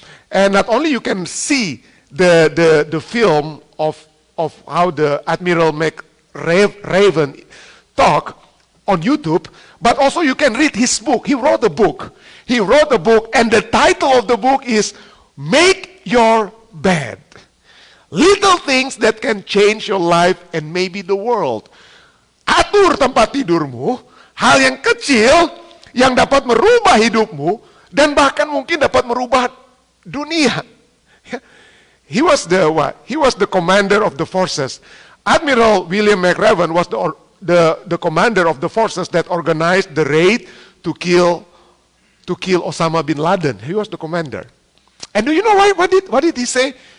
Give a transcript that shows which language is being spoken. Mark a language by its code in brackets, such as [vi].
[en] And not only you can see the film of how the Admiral McRaven talk on YouTube, but also you can read his book. He wrote a book, and the title of the book is Make Your Bed. Little things that can change your life and maybe the world. [id] Atur tempat tidurmu, hal yang kecil yang dapat merubah hidupmu dan bahkan mungkin dapat merubah dunia. [en] He was the commander of the forces. Admiral William McRaven was the commander of the forces that organized the raid to kill Osama bin Laden. He was the commander. And do you know why? What did he say?